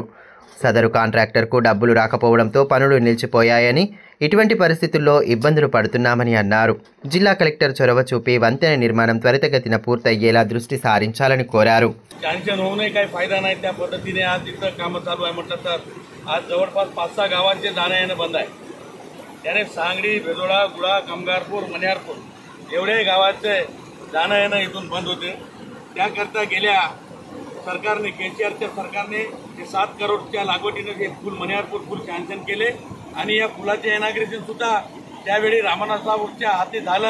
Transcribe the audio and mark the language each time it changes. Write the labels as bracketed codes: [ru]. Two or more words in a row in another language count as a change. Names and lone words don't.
[te] సదరు కాంట్రాక్టర్కు డబ్బులు రాకపోవడంతో పనులు నిలిచిపోయాయని, ఇటువంటి పరిస్థితుల్లో ఇబ్బందులు పడుతున్నామని అన్నారు. జిల్లా కలెక్టర్ చొరవ చూపి వంతెన నిర్మాణం త్వరితగతిన పూర్తయ్యేలా దృష్టి సారించాలని కోరారు. [mr] त्या पद्धतीने आज तिथं कामं चालू आहे म्हटलं तर आज जवळपास 5-6 गावांचे जाणं येणं बंद आहे. त्याने सांगडी, बेदोडा, गुळा, कामगारपूर, मनियारपूर एवढे गावाचे जाणं येणं इथून बंद होते. त्याकरता गेल्या सरकारने, केसीआरच्या सरकारने 7 करोडच्या लागवडीने हे पूल, मनियारपूर पूल सँक्शन केले आणि या पुलाचे इनॉग्रेशन सुद्धा त्यावेळी रामनाथरावच्या हाती झालं.